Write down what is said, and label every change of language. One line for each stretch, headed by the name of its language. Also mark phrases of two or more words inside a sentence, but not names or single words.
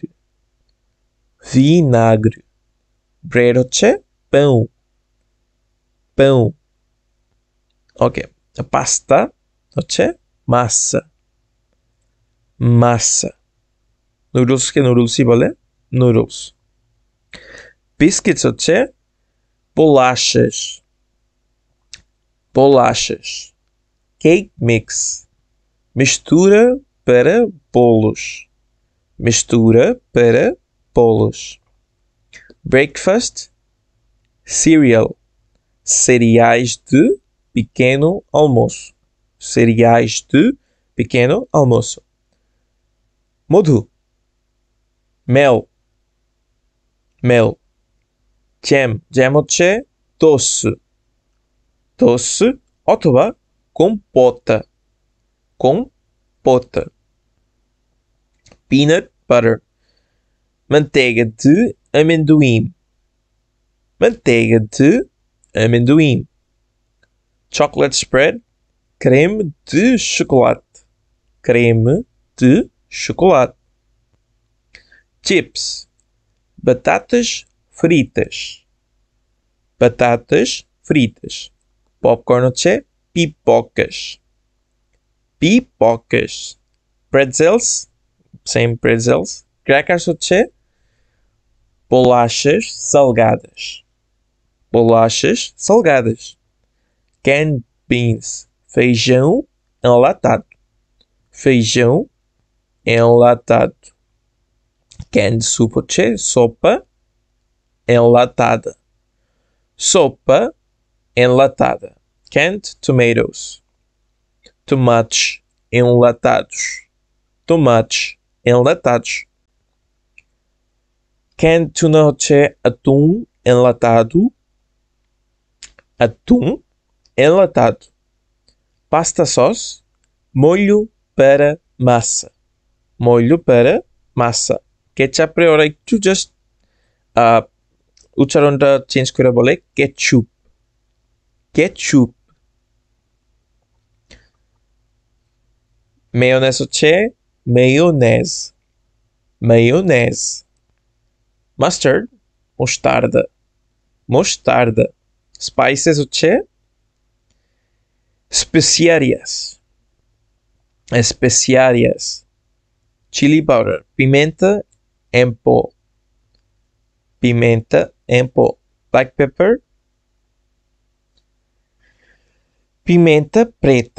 Portuguese: Vinagre.
Bangla: ব্রেড হচ্ছে pão.
Portuguese: Pão.
Bangla: ওকে। পাস্তা হচ্ছে
Portuguese: massa. Massa.
Bangla: নুডলসকে নুডলসই বলে noodles. বিস্কিটস হচ্ছে bolachas.
English: Bolachas. Cake mix.
Portuguese: Mistura para bolos. Mistura para bolos.
English: Breakfast. Cereal.
Portuguese: Cereais de pequeno almoço. Cereais de pequeno almoço. Madhu. Mel. Mel.
English: Jam.
Portuguese: Jam হচ্ছে doce. Doce অথবা compota. Compota.
English: Peanut butter.
Portuguese: Manteiga de amendoim. Manteiga de amendoim.
English: Chocolate spread.
Portuguese: Creme de chocolate. Creme de chocolate. Chips. Batatas fritas. Batatas fritas. Popcorn হচ্ছে pipocas. Pipocas.
English: Pretzels. Same pretzels.
Portuguese: Crackers হচ্ছে bolachas salgadas. Bolachas salgadas.
English: Canned beans.
Portuguese: Feijão enlatado. Feijão enlatado.
English: Canned soup
Portuguese: হচ্ছে sopa enlatada. Sopa enlatada.
English: Canned tomatoes.
Portuguese: Tomates enlatados. Tomates enlatados.
English: Canned tuna
Portuguese: হচ্ছে atum enlatado. Atum enlatado.
English: Pasta sauce.
Portuguese: Molho para massa. Molho para massa.
Bangla: কেচাপরে ওরা একটু জাস্ট উচ্চারণটা চেঞ্জ করে বলে কেচুপ. কেচুপ. মেয়োনেজ হচ্ছে মেয়োনেজ. মেয়োনেজ. মাস্টার্ড mostarda.
Portuguese: Mostarda.
Bangla: স্পাইসেস হচ্ছে especiarias.
English: Especiarias. Chili powder.
Portuguese: Pimenta em pó. Pimenta em pó.
English: Black pepper.
Portuguese: Pimenta preta.